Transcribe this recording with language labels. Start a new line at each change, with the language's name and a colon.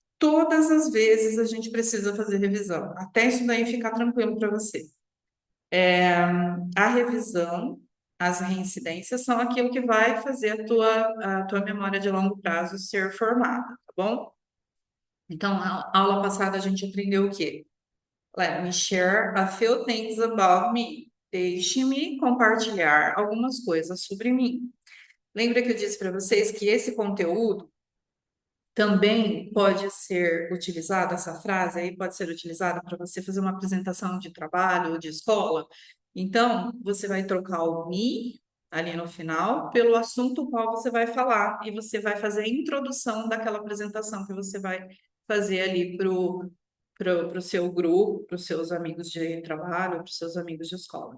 Portuguese: Todas as vezes a gente precisa fazer revisão, até isso daí ficar tranquilo para você. A revisão, as reincidências são aquilo que vai fazer a tua memória de longo prazo ser formada, tá bom? Então, na aula passada a gente aprendeu o quê?
English: Let me share a few things about me.
Portuguese: Deixe-me compartilhar algumas coisas sobre mim. Lembra que eu disse para vocês que esse conteúdo também pode ser utilizado, essa frase aí pode ser utilizada para você fazer uma apresentação de trabalho ou de escola. Então, você vai trocar o me ali no final pelo assunto qual você vai falar e você vai fazer a introdução daquela apresentação que você vai fazer ali para o seu grupo, para os seus amigos de trabalho, para os seus amigos de escola.